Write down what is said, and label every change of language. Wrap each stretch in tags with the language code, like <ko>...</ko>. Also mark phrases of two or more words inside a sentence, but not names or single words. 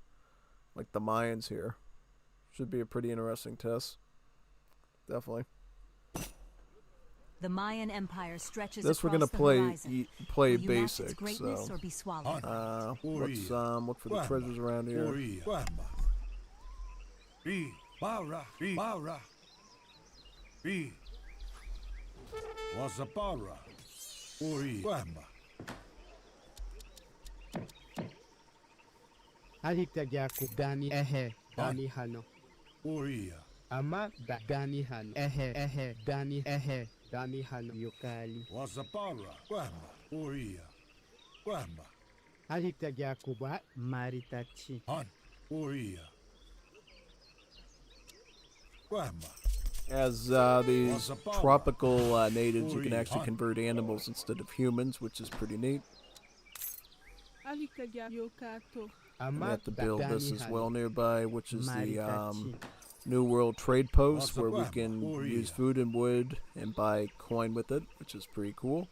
<en>Like the Mayans here. Should be a pretty interesting test. Definitely. The Mayan Empire stretches this we're across gonna play the basic. greatness So or be swallowed? let's look for the treasures around here. Aliktajaku Dani Dani Hano. Ama Dani Hano. Dani Hano Yokali. Wasapara. Kwamba. Uria. Kwamba. Aliktajaku Ba Maritachi. Han. Uria. Kwamba. As these tropical natives, you can actually convert animals instead of humans, which is pretty neat. We have to build this as well nearby, which is the New World Trade Post, where we can use food and wood and buy coin with it, which is pretty cool.</en>